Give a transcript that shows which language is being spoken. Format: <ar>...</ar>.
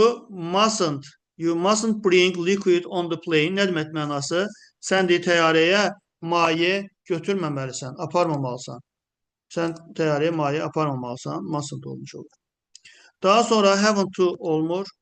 <en>You mustn't bring liquid on the plane.</en> <az>Nə demək mənası? Sən deyir təyyarəyə maye götürməməlisən, aparmamalısan. Sən təyyarəyə maye aparmamalısan. Mustn't olmuş olur. Daha sonra haven't to olmur.</az>